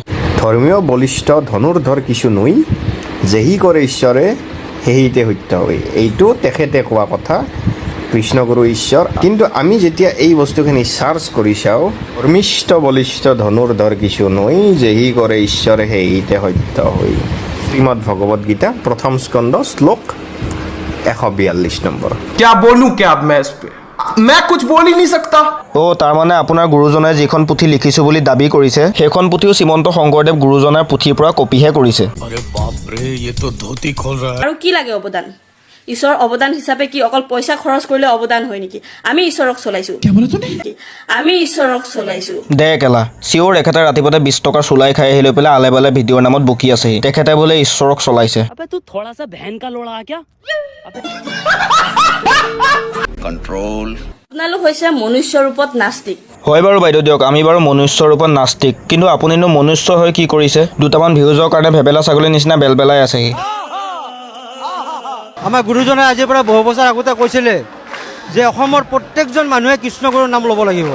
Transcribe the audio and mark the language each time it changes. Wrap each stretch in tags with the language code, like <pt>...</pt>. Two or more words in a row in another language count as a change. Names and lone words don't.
<as>ধৰ্মীয় বলিষ্ঠ ধনুৰ্ধৰ কিছু নৈ যেহি কৰে ঈশ্বৰে সেহিতে সত্য হয় এইটো তেখেতে কোৱা কথা কৃষ্ণগুৰু ঈশ্বৰ কিন্তু আমি যেতিয়া এই বস্তুখিনি চাৰ্চ কৰি চাওঁ ধৰ্মিষ্ঠ বলিষ্ঠ ধনুৰ্ধৰ কিছু নৈ যেহি কৰে ঈশ্বৰে সেহিতে সত্য হয় শ্ৰীমদ ভগৱত গীতা প্ৰথম স্কন্ধ শ্লোক 142 নম্বৰ</as> <hi>क्या बोलूं क्या अब मैं इस पे मैं कुछ बोल ही नहीं सकता</hi> <as>অ' তাৰমানে আপোনাৰ গুৰুজনাই যিখন পুথি লিখিছোঁ বুলি দাবী কৰিছে সেইখন পুথিও শ্ৰীমন্ত শংকৰদেৱ গুৰুজনাৰ পুথিৰ পৰা কপিহে কৰিছে আৰু কি লাগে অৱদান ঈশ্বৰৰ অৱদান হিচাপে কি অকল পইচা খৰচ কৰিলে অৱদান হয় নেকি আমি ঈশ্বৰক চলাইছো আমি ঈশ্বৰক চলাইছো দে কেলা চিঅ'ৰ এখেতে ৰাতিপুৱাতে 20 টকাৰ চুলাই খাই আহি লৈ পেলাই আলে বালে ভিডিঅ'ৰ নামত বকি আছেহি তেখেতে বোলে ঈশ্বৰক চলাইছে</as> <hi>अबे तू थोड़ा सा बहन का लोड़ा क्या</hi> <as>আপোনালোক হৈছে মনুষ্য ৰূপত নাস্তিক হয় বাৰু বাইদেউ দিয়ক আমি বাৰু মনুষ্য ৰূপত নাস্তিক কিন্তু আপুনিনো মনুষ্য হৈ কি কৰিছে দুটামান ভিউজৰ কাৰণে ভেবেলা ছাগলীৰ নিচিনা বেলবেলাই আছেহি আমাৰ গুৰুজনে আজিৰ পৰা বহু বছৰ আগতে কৈছিলে যে অসমৰ প্ৰত্যেকজন মানুহে কৃষ্ণগুৰুৰ নাম ল'ব লাগিব</as>